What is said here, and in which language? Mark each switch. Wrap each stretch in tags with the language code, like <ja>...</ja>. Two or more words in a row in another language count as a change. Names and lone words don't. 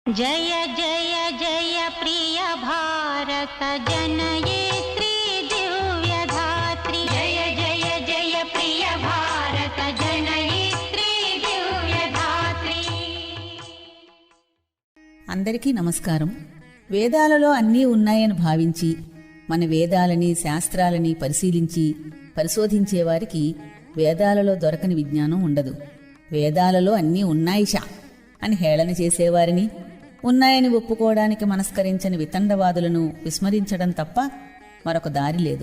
<sa>जय जय जय प्रिय भारत जनयित्री दिव्यधात्री। जय जय जय प्रिय भारत जनयित्री दिव्यधात्री।</sa> <te>అందరికీ నమస్కారం. వేదాలలో అన్నీ ఉన్నాయని భావించి మన వేదాలని శాస్త్రాలని పరిశోధించేవారికి వేదాలలో దొరకని విజ్ఞానం ఉండదు. వేదాలలో అన్నీ ఉన్నాయిషా అని హేళన చేసేవారిని, ఉన్నాయని ఒప్పుకోవడానికి మనస్కరించని వితండవాదులను విస్మరించడం తప్ప మరొక దారి లేదు.</te>